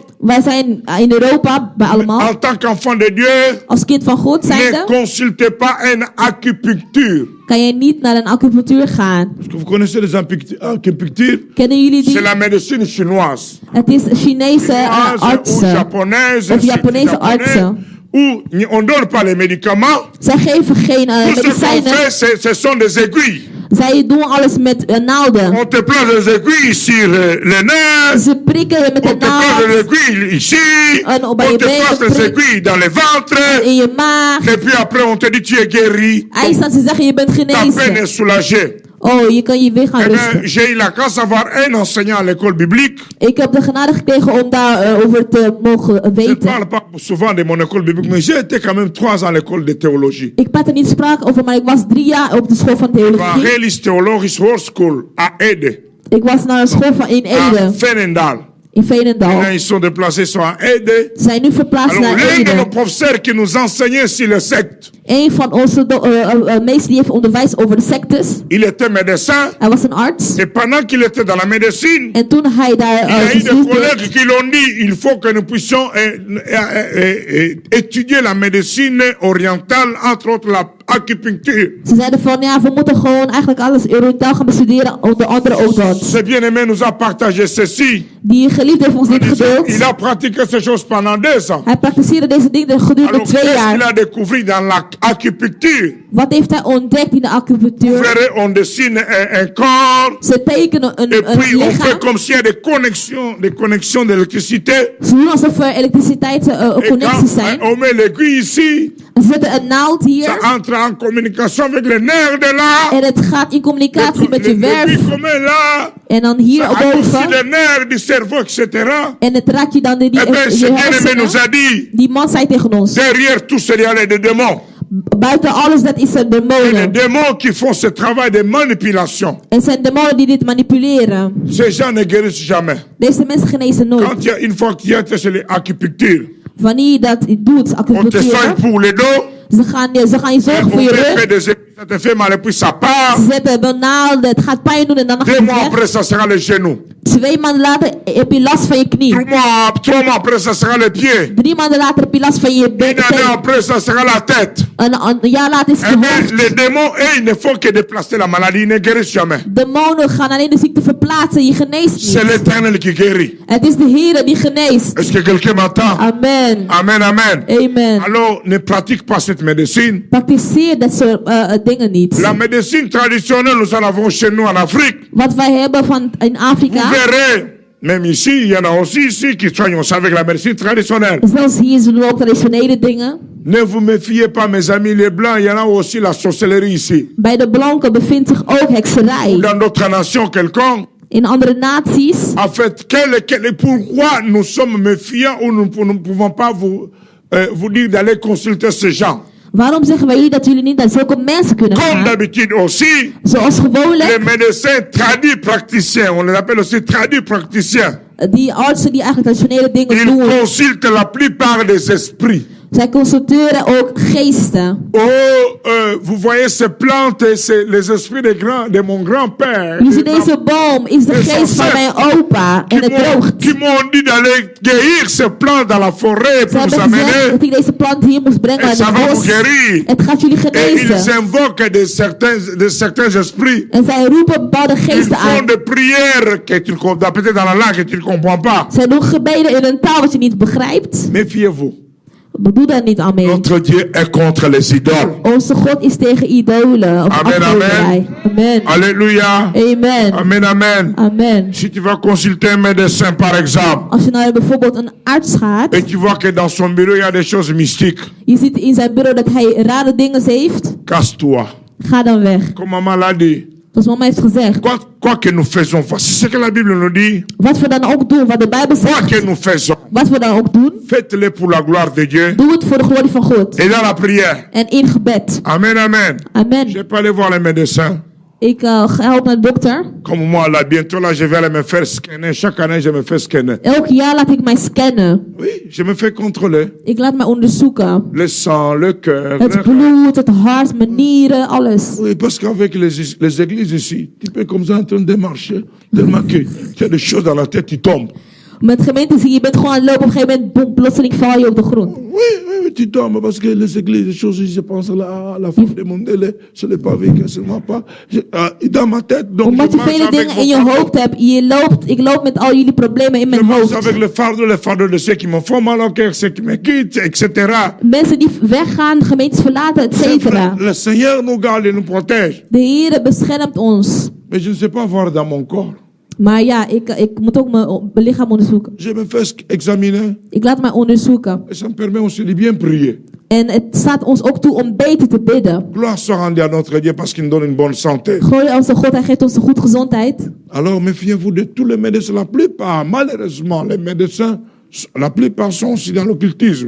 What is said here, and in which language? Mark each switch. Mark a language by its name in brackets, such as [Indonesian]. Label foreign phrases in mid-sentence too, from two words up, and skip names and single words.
[Dutch] wij zijn in Europa, bij allemaal, [French] en tant qu'enfant de Dieu, [Dutch] als kind van God [French] ne [Dutch] zijnde, [French] consultez pas une acupuncture. [Dutch] kan je niet naar een acupunctuur gaan. [French] Est-ce que vous connaissez les acupunctures? [Dutch] Kennen jullie [French] C'est [Dutch] die? [French] la médecine chinoise. [Dutch] Het is Chinese [French] Chinoise ou [Dutch] artsen. [French] japonaise, [Dutch] Of Japanese artsen. [French] où on ne donne pas les médicaments. [Dutch] Zij geven geen [French] Tout ce qu'on [Dutch] medicijnen. [French] fait, ce sont des aiguilles. [Dutch] Zij doen alles met naalden. [French] On te place des aiguilles sur les nerfs. [Dutch] Ze prikken je met [French] On [Dutch] een [French] te place des [Dutch] naald [French] aiguilles ici. [Dutch] En op [French] On [Dutch] je [French] te [Dutch] benen [French] place des [Dutch] prikt. [French] aiguilles dans le ventre. [Dutch] in je maag. [French] Et puis après, on te dit tu es guéri. [Dutch] Eindstand ze zeggen je bent [French] Ta peine [Dutch] genezen. [French] est soulagée. [Dutch] Oh, je kan je weer gaan [French] Eh bien, [Dutch] rusten. [French] j'ai eu la chance d'avoir un enseignant à l'école biblique. [Dutch] Ik heb de genade gekregen om daar over te mogen [French] Je ne [Dutch] weten. [French] parle pas souvent de mon école biblique, mais j'ai été quand même 3 ans à l'école de théologie. [Dutch] Ik praat er niet sprake over, maar ik was 3 jaar op de school van Van theologie. [French] Relis Theologisch Hogeschool à Ede, [Dutch] Ik was naar een school van in [French] à Ede, Veenendaal. [Dutch] in Veenendaal. [French] Maintenant, ils sont déplacés sur à Ede. [Dutch] Ze zijn nu verplaatst [French] Alors, [Dutch] naar [French] l'un de nos [Dutch] Ede. [French] professeurs qui nous enseignait sur les sectes, [Dutch] Een van onze meesters die heeft onderwijs over de sectes. [French] il était médecin. [Dutch] Hij was een arts. [French] Et pendant qu'il était dans la médecine, [Dutch] En toen hij [French] il y [Dutch] daar [French] a eu des [Dutch] gestudeerd [French] collègues qui l'ont dit, il faut que nous puissions étudier la médecine orientale, entre autres la acupuncture. [Dutch] Ze zeiden van ja, we moeten gewoon eigenlijk alles oriëntaal gaan bestuderen, onder andere ook dat. [French] Ce bien-aimé nous a partagé ceci. [Dutch] Die geliefde heeft ons dit gedeeld. [French] Il a pratiqué ces choses pendant 2 ans. [Dutch] Hij praktiseerde deze dingen gedurende [French] Alors, [Dutch] 2 [French] qu'est-ce qu'il [Dutch] jaar. [French] a découvert dans l'acupuncture? [Dutch] Wat heeft hij ontdekt in de [French] Vous [Dutch] acupunctuur? [French] verrez, on dessine un corps, [Dutch] Ze tekenen [French] et [Dutch] een [French] puis on fait [Dutch] lichaam. [French] comme s'il y a des connexions d'électricité. [Dutch] Ze doen alsof er [French] Et [Dutch] connecties [French] quand [Dutch] zijn. [French] on met l'aiguille ici, [Dutch] Ze zetten een naald [French] ça [Dutch] hier. [French] entre en communication avec les nerfs de là. [Dutch] En het gaat in communicatie met je werf. [French] L'aiguille comme là, [Dutch] En dan hier [French] ça adoucit [Dutch] boven. [French] les nerfs du cerveau, etc. [Dutch] En het raakt je dan in die [French] Eh bien, ce [Dutch] je [French] bien-aimé nous [Dutch] hersenen. [French] a dit, [Dutch] Die man zei tegen ons. [French] derrière tout cela, il y a des démons. [Dutch] Buiten alles, dat is een [French] Et les [Dutch] demonen. [French] démons qui font ce travail de manipulation. [Dutch] Het zijn demonen die dit manipuleren. [French] Ces gens ne guérissent jamais. [Dutch] Deze mensen genezen nooit. [French] Quand il y a une fois qu'il y a c'est l'acupuncture, [Dutch] Wanneer je dat doet, [French] on te soigne [Dutch] acupunctuur, [French] pour le dos, [Dutch] ze gaan je zorgen [French] on [Dutch] voor je [French] te [Dutch] rug. [French] fait des ça te fait mal et puis ça part. [Dutch] Ze zetten een naald, het gaat pijn doen en dan [French] 2 [Dutch] gaat [French] mois [Dutch] het weg. [French] après, ça sera le genou. [Dutch] 2 maanden later heb je last van je knie. [French] 3 mois après, ça sera le pied. [Dutch] 3 maanden later heb je last van je [French] Une année [Dutch] teen. [French] après, ça sera la tête. [Dutch] Een jaar later is het [French] Eh [Dutch] je [French] bien, [Dutch] hoofd. [French] les démons, ils ne font que déplacer la maladie, ils ne guérissent jamais. [Dutch] Demonen gaan alleen de ziekte verplaatsen, je geneest [French] C'est [Dutch] niet. [French] l'éternel qui guérit. [Dutch] Het is de Heer die geneest. [French] Est-ce que quelqu'un m'entend? Amen. Amen, amen. Amen. Alors, ne pratique pas cette médecine. [Dutch] Praktiseer dat soort dingen niet. [French] La médecine traditionnelle, nous en avons chez nous en Afrique. [Dutch] Wat wij hebben in [French] Vous [Dutch] Afrika, [French] verrez, même ici, il y en a aussi ici qui soignent aussi avec la médecine traditionnelle. [Dutch] zelfs hier ze doen ook traditionele dingen. [French] Ne vous méfiez pas, mes amis, les blancs, il y en a aussi la sorcellerie ici. [Dutch] Bij de blanken bevindt zich ook hekserij. [French] Dans d'autres nations quelconques. [Dutch] In andere naties. [French] En fait, pourquoi nous sommes méfiants ou nous ne pouvons pas vous dire d'aller consulter ces gens? [Dutch] Waarom zeggen wij jullie dat jullie niet naar zulke mensen kunnen [French] Comme [Dutch] gaan? [French] d'habitude aussi, [Dutch] Zoals [French] les [Dutch] gewoonlijk, [French] médecins tradis praticiens, on les appelle aussi tradis praticiens, [Dutch] die artsen die eigenlijk traditionele dingen [French] ils [Dutch] doen. [French] consultent la plupart des esprits. [Dutch] Zij consulteren ook geesten. [French] Vous voyez ces plantes, c'est les esprits de mon grand-père. [Dutch] Jullie zien deze boom is de geest van mijn opa en het droogt. [French] Qui m'ont dit d'aller cueillir ces plantes dans la forêt [Dutch] Ze [French] pour vous [Dutch] hebben gezegd [French] amener. [Dutch] dat ik deze plant hier moest brengen [French] Et [Dutch] naar [French] ça [Dutch] het [French] va vous [Dutch] bos. [French] guérir. [Dutch] Het gaat jullie [French] Et ils [Dutch] genezen. [French] invoquent de certains esprits. [Dutch] En zij roepen bepaalde [French] Ils [Dutch] geesten [French] font [Dutch] aan. [French] des prières que tu ne comprends peut-être dans la langue que tu ne comprends pas. [Dutch] Zij doen gebeden in een taal wat je niet begrijpt. [French] Méfiez-vous. [Dutch] Doe daar niet aan mee. [French] Notre Dieu est contre les idoles. [Dutch] Onze God is tegen idolen. Of Amen, afgoderij. Amen. Alléluia. Amen. Amen, amen. Amen. [French] Si tu vas consulter un médecin, par exemple, [Dutch] Als je naar bijvoorbeeld een arts gaat. [French] et tu vois que dans son bureau, il y a des choses mystiques, [Dutch] Je ziet in zijn bureau dat hij rare dingen heeft. [French] casse-toi. [Dutch] Ga dan weg. [French] Comme maman l'a dit. [Dutch] Zoals mama heeft gezegd. [French] Quoi que nous faisons, voici ce que la Bible nous dit. [Dutch] Wat we dan ook doen. Wat de Bijbel [French] Quoi [Dutch] zegt. [French] que nous faisons, [Dutch] Wat we dan ook doen. [French] faites-le pour la gloire de Dieu [Dutch] Doe het voor de glorie van God. [French] et dans la prière. [Dutch] En in gebed. [French] Amen, amen. Je Amen. vais pas aller voir les médecins. [Dutch] Ik ga ook naar de dokter. [French] Comme moi, là, bientôt, là, je vais aller me faire scanner. Chaque année, je me fais scanner. [Dutch] Elk jaar laat ik mij scannen. [French] Oui, je me fais contrôler. [Dutch] Ik laat mij onderzoeken. [French] Le sang, le cœur. [Dutch] Het bloed, het hart, mijn nieren, alles. [French] Oui, parce qu'avec les églises ici, tu peux comme ça en train de marcher, tellement que tu as des choses dans la tête, tu tombes. [Dutch] Met gemeenten zie je bent gewoon aan het lopen. Op een gegeven moment, boem, plotseling val je op de grond. [French] Oui, tu tombes parce que les églises, les choses, je pense là, la femme de mon délai, je ne l'ai pas vécu, seulement pas. Dans ma tête, donc [Dutch] Omdat [French] je [Dutch] je [French] marche [Dutch] vele [French] avec [Dutch] dingen in je [French] mon [Dutch] hoofd hebt. Ik loop met al jullie problemen in [French] je [Dutch] mijn [French] marche [Dutch] hoofd. [French] avec le fardeau de ceux qui me font mal au cœur, ceux qui me quittent, etc. [Dutch] Mensen die weggaan, gemeentes verlaten, et cetera. [French] Le Seigneur nous garde et nous protège. [Dutch] De Heer beschermt ons. [French] Mais je ne sais pas voir dans mon corps. [Dutch] Maar ja, ik moet ook mijn lichaam onderzoeken. [French] Je me fais examiner [Dutch] Ik laat mij onderzoeken. [French] et ça me permet aussi de bien prier. [Dutch] En het staat ons ook toe om beter te bidden. [French] Gloire soit rendue à notre Dieu parce qu'il nous donne une bonne santé. [Dutch] Glorie aan onze God, hij geeft ons een goede gezondheid. [French] Alors méfiez-vous de tous les médecins. La plupart, malheureusement, les médecins, la plupart sont aussi dans l'occultisme.